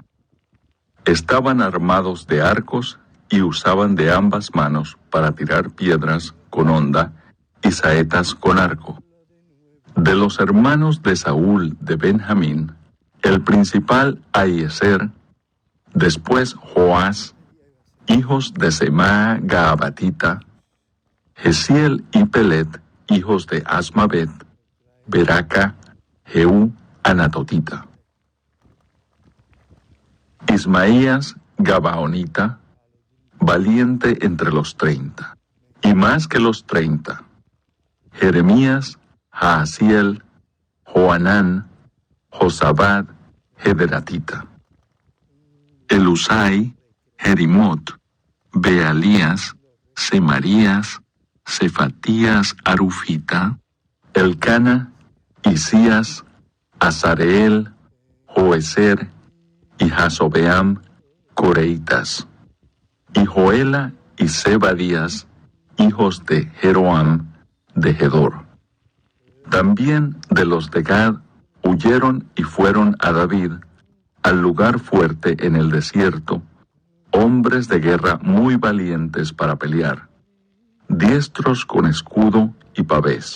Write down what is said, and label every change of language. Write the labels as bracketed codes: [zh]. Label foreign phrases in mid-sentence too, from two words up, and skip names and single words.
[es] Estaban armados de arcos y usaban de ambas manos para tirar piedras con honda y saetas con arco. De los hermanos de Saúl de Benjamín, el principal Ahiezer, después Joás, hijos de Semaa Gaabatita, Jesiel y Pelet, hijos de Asmavet, Beraca, Jehú, Anatotita. Ismaías, Gabaonita, valiente entre los 30, y más que los 30. Jeremías, Jaasiel, Joanán, Josabad, Hederatita. Elusai, Jerimot, Bealías, Semarías, Cefatías Arufita, Elcana, Isías, Azareel, Joezer y Jasobeam, Coreitas, y Joela y Zebadías, hijos de Jeroam, de Gedor. También de los de Gad huyeron y fueron a David, al lugar fuerte en el desierto, hombres de guerra muy valientes para pelear, diestros con escudo y pavés.